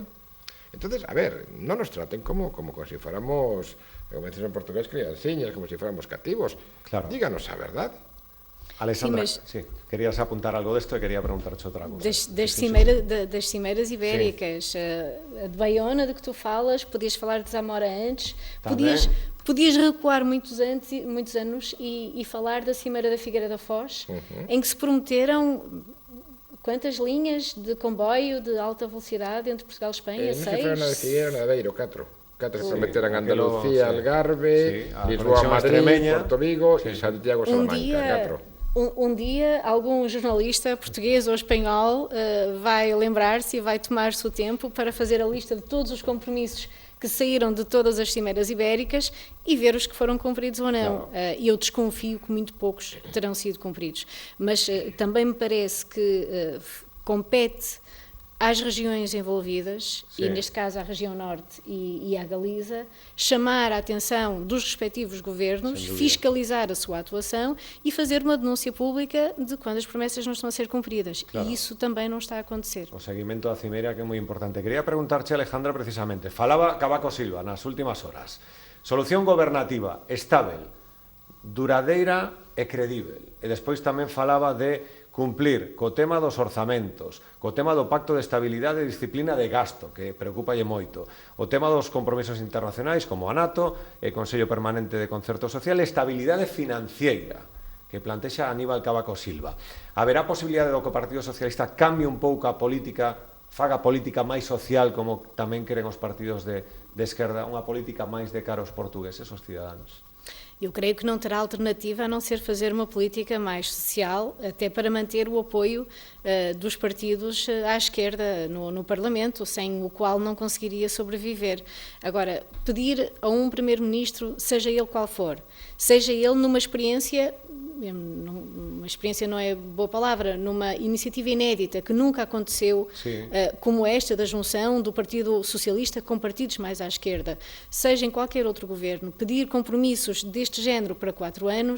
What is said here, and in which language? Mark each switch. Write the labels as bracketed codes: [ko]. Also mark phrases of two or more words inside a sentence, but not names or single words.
[gl] Entonces, a ver, non nos traten [es] como si fuéramos, [gl] como dices en portugués, criansiñas, [es] como si fuéramos [gl] cativos. Claro. Díganos a verdade. Alessandra, sí, querías apuntar algo desto e quería preguntar-te outra cosa. [pt] Das cimeiras ibéricas, a de Baiona, de que tu falas, podias falar de Zamora antes, podias recuar muitos anos e falar da Cimeira da Figueira da Foz, em que se prometeram quantas linhas de comboio de alta velocidade entre Portugal e Espanha? 6? [gl] Non se foi na de Figueira, na de Beiro, 4 se prometeran Andalucía, Algarve, Lisboa, Madrid, Porto Vigo e Santiago, Salamanca, 4. [pt] Um dia, algum jornalista português ou espanhol vai lembrar-se e vai tomar-se o tempo para fazer a lista de todos os compromissos que saíram de todas as cimeiras ibéricas e ver os que foram cumpridos ou não. E eu desconfio que muito poucos terão sido cumpridos. Mas também me parece que compete às regiões envolvidas, e neste caso à região norte e à Galiza, chamar a atenção dos respectivos governos, fiscalizar a sua atuação e fazer uma denúncia pública de quando as promessas não estão a ser cumpridas. Claro. E isso também não está a acontecer. [gl] O seguimento da Cimeira, que é moi importante. Quería preguntarche, Alejandra, precisamente, falaba Cavaco Silva nas últimas horas. [pt] Solución gobernativa, estável, duradeira e credível. [gl] E despois tamén falaba de cumplir co tema dos orzamentos, co tema do Pacto de Estabilidade e Disciplina de Gasto, que preocupalle moito, o tema dos compromisos internacionais como a NATO, e Consello Permanente de Concerto Social, e estabilidade financiera, que plantexa Aníbal Cavaco Silva. Haberá posibilidade do que o Partido Socialista cambie un pouco a política, faga política máis social, como tamén queren os partidos de esquerda, unha política máis de cara aos portugueses, os cidadáns? [pt] Eu creio que não terá alternativa a não ser fazer uma política mais social, até para manter o apoio dos partidos à esquerda no Parlamento, sem o qual não conseguiria sobreviver. Agora, pedir a um primeiro-ministro, seja ele qual for, seja ele numa experiência não é boa palavra, numa iniciativa inédita que nunca aconteceu, como esta da junção do Partido Socialista com partidos mais à esquerda, seja em qualquer outro governo, pedir compromissos deste género para 4 anos...